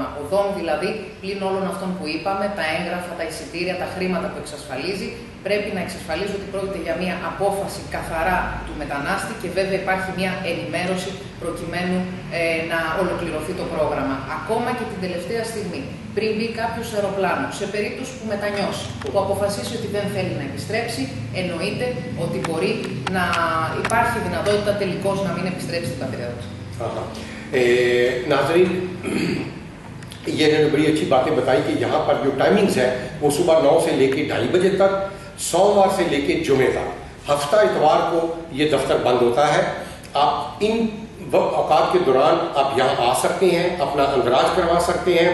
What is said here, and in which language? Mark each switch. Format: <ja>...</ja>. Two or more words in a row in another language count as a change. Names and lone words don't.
<el>Οδόν δηλαδή, πλην όλων αυτών που είπαμε, τα έγγραφα, τα εισιτήρια, τα χρήματα που εξασφαλίζει, πρέπει να εξασφαλίζει ότι πρόκειται για μια απόφαση καθαρά του μετανάστη, και βέβαια υπάρχει μια ενημέρωση προκειμένου να ολοκληρωθεί το πρόγραμμα. Ακόμα και την τελευταία στιγμή, πριν μπει κάποιο σε αεροπλάνο, σε περίπτωση που μετανιώσει, που αποφασίσει ότι δεν θέλει να επιστρέψει, εννοείται ότι μπορεί να υπάρχει δυνατότητα τελικώς να μην επιστρέψει στην πατρίδα του.</el> <ur>ناظرین، یہ نے بڑی اچھی باتیں بتائی کہ یہاں پر جو ٹائمنگز ہے وہ صبح 9 سے لے کر 2:30 بجے تک، سوموار سے لے کر جمعے تک. ہفتہ اتوار کو یہ دفتر بند ہوتا ہے۔ آپ ان اوقات کے دوران آپ یہاں آ سکتے ہیں، اپنا اندراج کروا سکتے ہیں.</ur>